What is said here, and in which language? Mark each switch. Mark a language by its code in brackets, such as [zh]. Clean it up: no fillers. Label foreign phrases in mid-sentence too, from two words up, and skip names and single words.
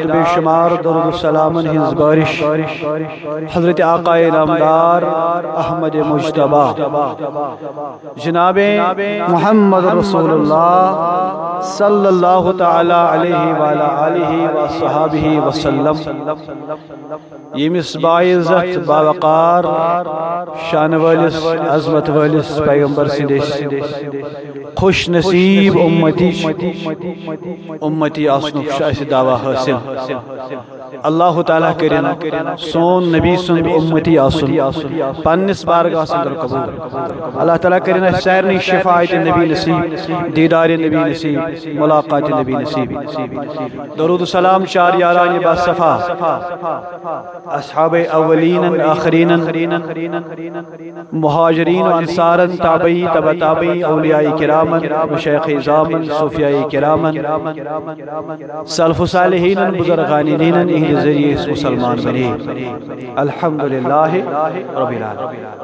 [ks] بے شمار درود و سلامن ہنز بارش حضرت آقا نامدار احمد مجتبی جناب محمد رسول اللہ [ar] صلی اللہ تعالی علیہ وآلہ وصحابہ وسلم [ks] یمس باعزت باوقار شان والس عظمت والس پیغمبر سندس خوش نصیب امتی آسنک شاہد دعویٰ حاصل اللہ تعالیٰ کرن سون نبی سند امتی آسن پنس بارگاہ سندر قبول اللہ تعالیٰ کرن سیرنی شفاعت نبی نصیب دیدار نبی نصیب ملاقات نبی نصیب درود سلام چار یاران باصفا اصحاب اولین آخرین مہاجرین و انصارا تابعی تبع تابعی اولیاء کرامن مشایخ عظامن صوفیاء کرامن سلف صالحین بزرگان دین اہل ذریعے اس مسلمان بنے [ar] الحمدللہ رب العالمین